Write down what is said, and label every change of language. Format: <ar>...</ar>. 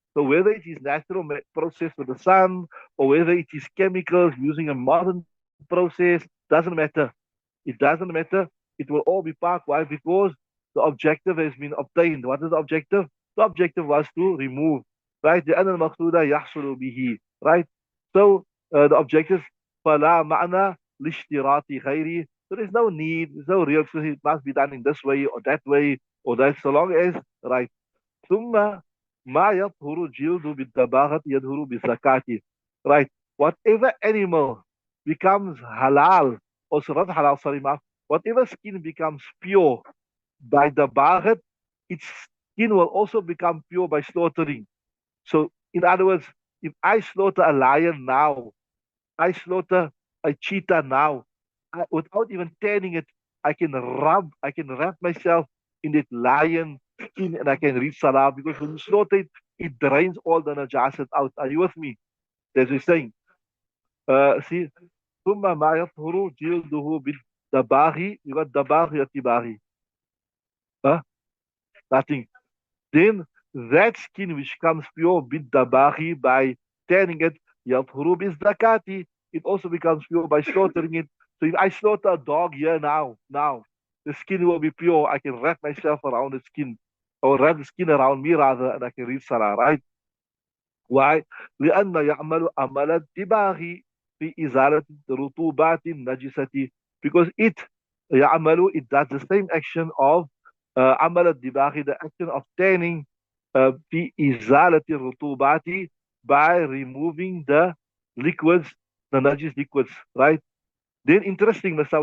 <en>So whether it is natural process with the sun or whether it is chemicals using a modern process, doesn't matter. It doesn't matter. It will all be parked. Why? Because the objective has been obtained. What is the objective? The objective was to remove, right?</en> <ar>لأن المقصود يحصل به,</ar> <en>right? So the objective</en> <ar>فلا معنى لاشتراط غيره.</ar> <en>So there's no need, there's no real, it must be done in this way or that way or that, so long as, right?</en> <ar>ثم ما يطهر جلد بالدباغة يظهر بالزكاة.</ar> <en>Right. Whatever animal becomes halal, also not halal, sorry, ma. Whatever skin becomes pure by the baghat, its skin will also become pure by slaughtering. So, in other words, if I slaughter a lion now, I slaughter a cheetah now, without even tanning it, I can wrap myself in that lion skin and I can read salah because when you slaughter it, it drains all the najasat out. Are you with me? That's what he's saying. See,</en> <ar>ثم ما يطهر جلده بالدباغي.</ar> <en>You got dabaghi or tibaghi? Huh? Nothing. Then that skin which comes pure بالدباغي by tanning it,</en> <ar>يطهر بالزكاة.</ar> <en>It also becomes pure by slaughtering it. So if I slaughter a dog here now, the skin will be pure. I can wrap myself around the skin, or wrap the skin around me rather, and I can read salah, right? Why?</en> <ar>لأن يعمل عمل الدباغ في إزالة رطوبات النجسة.</ar> <en>Because it does the same action of</en> <ar>عمل الدباغ,</ar> <en>the action of tanning</en> <ar>في إزالة الرطوبات,</ar> <en>by removing the liquids, the najis liquids, right? Then interesting, Mr.</en>